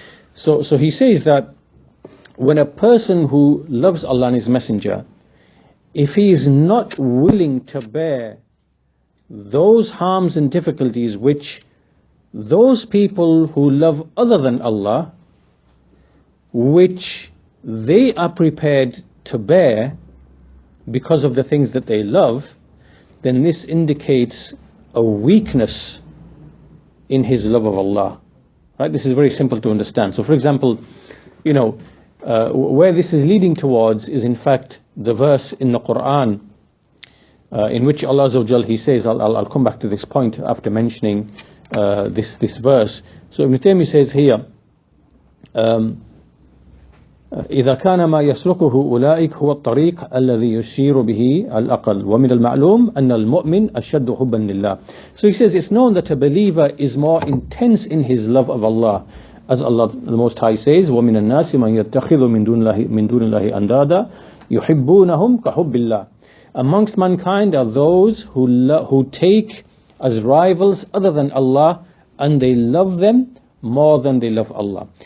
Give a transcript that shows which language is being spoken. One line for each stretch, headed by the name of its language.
English: So he says that when a person who loves Allah and his messenger, if he is not willing to bear those harms and difficulties which those people who love other than Allah, which they are prepared to bear because of the things that they love, then this indicates a weakness in his love of Allah. Right? This is very simple to understand. So for example, you know, where this is leading towards is in fact the verse in the Quran in which Allah Azza wa Jal, he says, I'll come back to this point after mentioning this verse.
Arabic: So Ibn Taymiyyah says here, إذا كان ما يسلكه أولئك هو الطريق الذي يشير به الأقل ومن المعلوم أن المؤمن أشد حبا لله.
English: So he says it's known that a believer is more intense in his love of Allah, as Allah the Most High says,
Arabic: وَمِنَ النَّاسِ مَنْ يَتَّخِذُ مِنْ دُونِ اللَّهِ أَنْدَادًا يُحِبُّونَهُمْ كَحُبِّ اللَّهِ.
English: Amongst mankind are those who take as rivals other than Allah, and they love them more than they love Allah.